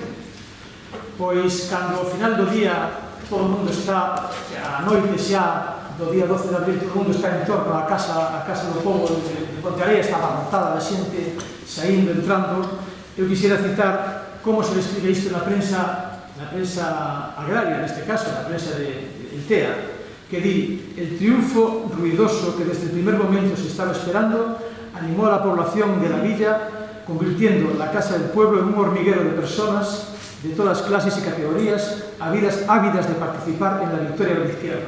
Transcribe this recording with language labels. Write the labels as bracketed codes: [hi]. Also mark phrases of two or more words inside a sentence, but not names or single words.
[gl] Pois, cando ao final do día todo o mundo está, a noite xa do día 12 de abril, todo o mundo está en torno á casa do pobo de Ponteareas, está abarrotada da xente, saindo, entrando. Eu quisiera citar como se describe isto na prensa agraria, neste caso, na prensa de TEA, que di: [es] el triunfo ruidoso que desde el primer momento se estaba esperando animó a la población de la villa, convirtiendo la Casa del Pueblo en un hormiguero de personas de todas clases y categorías, ávidas de participar en la victoria de la izquierda.